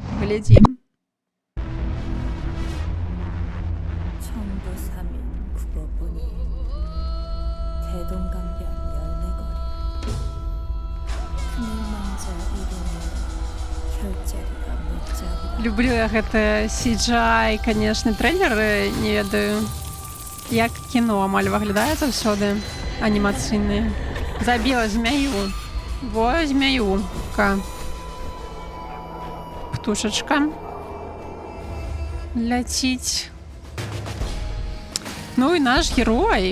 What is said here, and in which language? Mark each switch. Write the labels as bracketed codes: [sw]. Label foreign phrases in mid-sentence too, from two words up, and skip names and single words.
[be] Глядзім. Люблю я гэты CGI, конечно, трейлер, не ведаю, як кіно амаль выглядае заўсёды, анімацыйныя. Забіла змяю. Во, змяюка. Птушачка. Ляціць. Ну і наш герой.